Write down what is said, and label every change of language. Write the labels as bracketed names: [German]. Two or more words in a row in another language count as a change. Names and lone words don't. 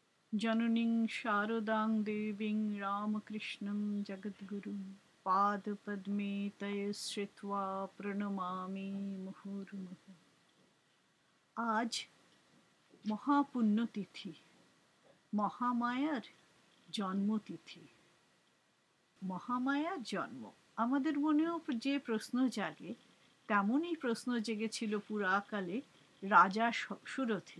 [Sanskrit] जननीं शारदां देवीं रामकृष्णं जगद्गुरुं पादपद्मे तये श्रित्वा प्रणमामि मुहुर्मुहुः। [Bangla] আজ মহাপুণ্যতিথি, মহামায়ার জন্মতিথি। মহামায়ার জন্ম আমাদের মনেও যে প্রশ্ন জাগে তেমনই প্রশ্ন জেগেছিল পুরাকালে রাজা সুরথের।